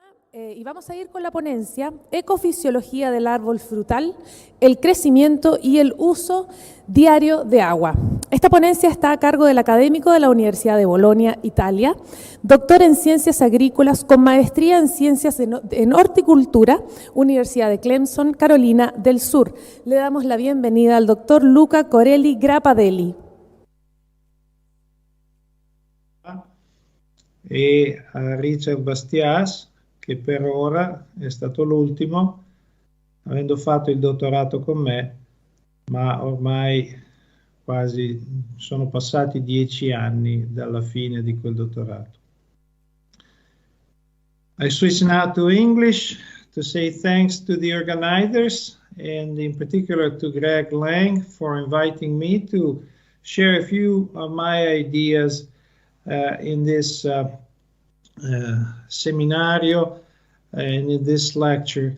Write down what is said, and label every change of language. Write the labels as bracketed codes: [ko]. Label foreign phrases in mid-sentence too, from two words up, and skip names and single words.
[es] Y vamos a ir con la ponencia Ecofisiología del árbol frutal, el crecimiento y el uso diario de agua. Esta ponencia está a cargo del académico de la Universidad de Bolonia, Italia, doctor en Ciencias Agrícolas con maestría en Ciencias en Horticultura, Universidad de Clemson, Carolina del Sur. Le damos la bienvenida al doctor Luca Corelli Grapadelli. [it] E a Richard Bastias, che per ora è stato l'ultimo, avendo fatto il dottorato con me, ma ormai quasi sono passati 10 anni dalla fine di quel dottorato. [en] I switch now to English to say thanks to the organizers and in particular to Greg Lang for inviting me to share a few of my ideas in this seminario and in this lecture.